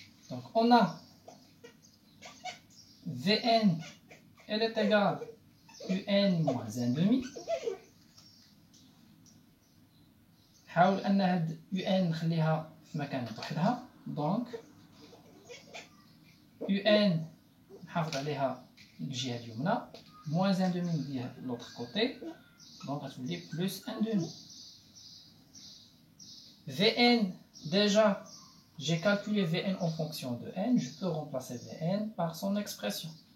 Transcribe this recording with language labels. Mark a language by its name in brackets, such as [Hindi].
[French] Donc on a Vn elle est égale à Un moins 1 demi. [Arabic] حاول ان هاد UN نخليها في مكان وحدها. دونك UN نحافظ عليها الجهه اليمنى [French] moins 1 demi نديها l'autre côté, donc غتولي plus 1 demi. Vn, déjà j'ai calculé Vn en fonction de n, je peux remplacer Vn par son expression.